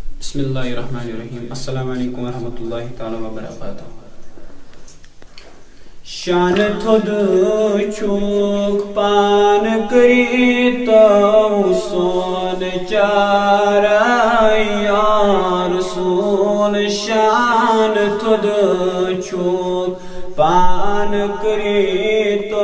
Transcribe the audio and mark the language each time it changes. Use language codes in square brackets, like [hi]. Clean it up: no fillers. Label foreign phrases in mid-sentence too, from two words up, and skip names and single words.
[ar] بسم الله الرحمن الرحيم۔ السلام عليكم ورحمة الله تعالى وبركاته. [ks] शान थोद चूक पान करी तो सोन चार यार सोन शान थोद चूक पान करी तो